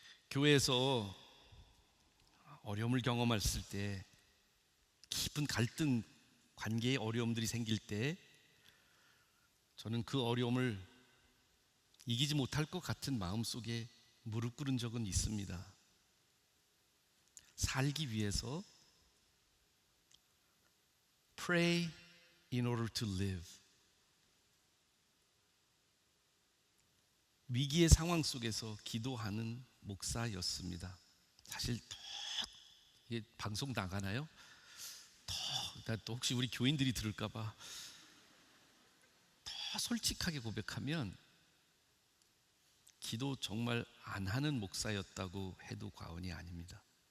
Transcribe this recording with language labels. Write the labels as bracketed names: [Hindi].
[Korean] 교회에서 어려움을 경험했을 때, 깊은 갈등, 관계의 어려움들이 생길 때 저는 그 어려움을 이기지 못할 것 같은 마음속에 무릎 꿇은 적은 있습니다. 살기 위해서 [English] pray in order to live. [Korean] 위기의 상황 속에서 기도하는 목사였습니다. 사실 이게 방송 나가나요? 또 혹시 우리 교인들이 들을까봐 더 솔직하게 고백하면 기도 정말 안 하는 목사였다고 해도 과언이 아닙니다.